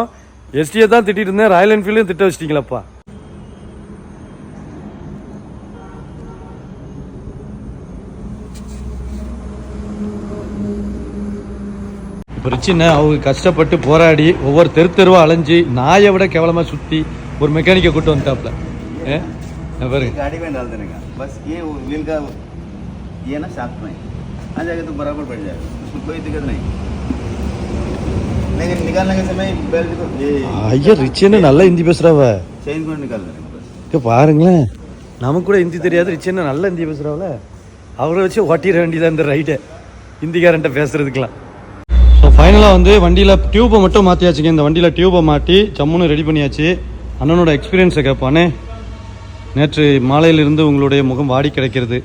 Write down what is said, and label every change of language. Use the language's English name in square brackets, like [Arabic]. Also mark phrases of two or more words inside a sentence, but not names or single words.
[Tamil] எஸ்டியை தான் திட்டிகிட்டு இருந்தேன், ராயல் என்ஃபீல்டும் திட்ட வச்சிட்டிங்களப்பா. இப்போ ரிச்சின்னு அவங்க கஷ்டப்பட்டு போராடி ஒவ்வொரு தெருவாக அலைஞ்சி நாயை விட கேவலமாக சுற்றி ஒரு மெக்கானிக்கை கூட்டு வந்துட்டாப்ல. [Hindi] गाड़ी में डाल देने का बस, ये व्हील का ये ना साथ में आ जाएगा तो बराबर बैठ जाएगा, उसमें कोई दिक्कत नहीं. लेकिन निकालने के समय बेल्ट को ये [Tamil] ஐயா ரிச்சின்னு நல்லா ஹிந்தி பேசுகிறாவ. [Hindi] चेन को निकाल देने का बस. [Tamil] இப்போ பாருங்களேன், நமக்கு கூட ஹிந்தி தெரியாது, ரிச்சின்னு நல்லா ஹிந்தி பேசுகிறாவில். அவரை வச்சு ஓட்டிட வேண்டியதான் இந்த ரைடை, ஹிந்திக்காரன்ட்ட பேசுகிறதுக்கெலாம். ஸோ ஃபைனலாக வந்து வண்டியில் டியூப்பை மட்டும் மாற்றியாச்சுங்க. இந்த வண்டியில் டியூப்பை மாட்டி ஜம்முன்னு ரெடி பண்ணியாச்சு. அண்ணனோட எக்ஸ்பீரியன்ஸை கேட்பானே. நேற்று மாலையிலிருந்து உங்களுடைய முகம் வாடி கிடைக்கிறது.